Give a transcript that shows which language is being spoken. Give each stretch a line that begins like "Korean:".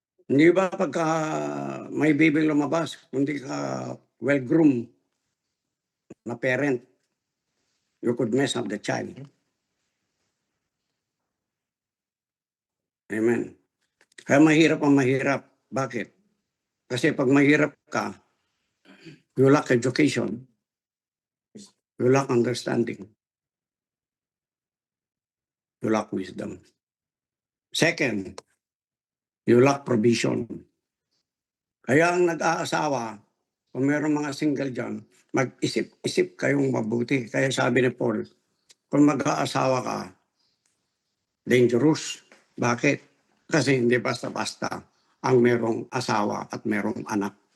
Filipino: Hindi ba pagka may baby lumabas, kundi ka well-groomed na parent,
English: you could mess up the child. Amen.
Filipino: Kaya mahirap ang mahirap. Bakit? Kasi pag mahirap ka,
English: you lack education, you lack understanding, you lack wisdom. Second, you lack provision.
Filipino: Kaya ang nag-aasawa, kung mayroong mga single dyan, mag-isip-isip kayong mabuti. Kaya sabi ni Paul, kung mag-aasawa ka, dangerous. Bakit? Kasi hindi basta-basta ang merong asawa at merong anak.